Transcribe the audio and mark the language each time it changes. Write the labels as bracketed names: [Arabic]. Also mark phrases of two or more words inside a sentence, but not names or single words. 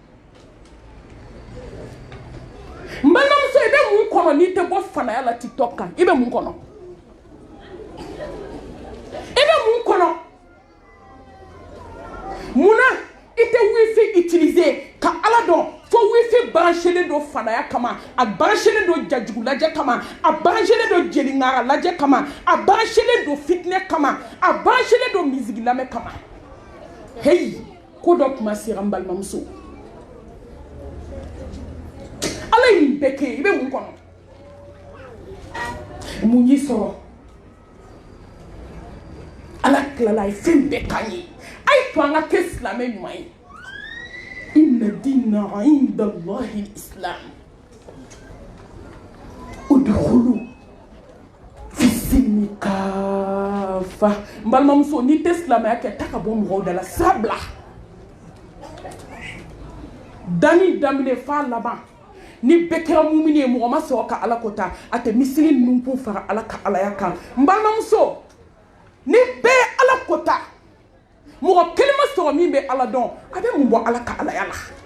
[Bambara] n balimamuso i bɛ mun kɔnɔ n'i tɛ bɔ fanaya la TikTok kan i bɛ mun kɔnɔ i bɛ mun kɔnɔ munna i tɛ wifi utiliser ka ala dɔn fo wifi branchelen don fanaya kama a branchelen don jajugu lajɛ kama a branchelen don jeliŋara lajɛ kama a branchelen don fitinɛ kama a branchelen don misigi lamɛn kama heyi ko dɔ kuma sera n balimamuso ala ye nin bɛɛ kɛ i bɛ mun kɔnɔ mun y'i sɔrɔ ala tilala a ye fɛn bɛɛ k'an ye a ye to an ka kɛ silamɛ ɲuman ye [Arabic] إن الدين عند الله الإسلام ادخلوا في السلم كافة [Bambara] n balimamuso n'i tɛ silamɛya kɛ ta ka bɔ mɔgɔw da la sira bila dani daminɛ f'a laban ni bɛɛ kɛra mumini ye mɔgɔ ma sɔrɔ ka ala ko ta a tɛ misiri ninnu kun fara ala ka alaya kan n balimamuso ni bɛɛ ye ala ko ta mɔgɔ kelen ma sɔrɔ min bɛ ala dɔn a bɛ mun bɔ ala ka alaya la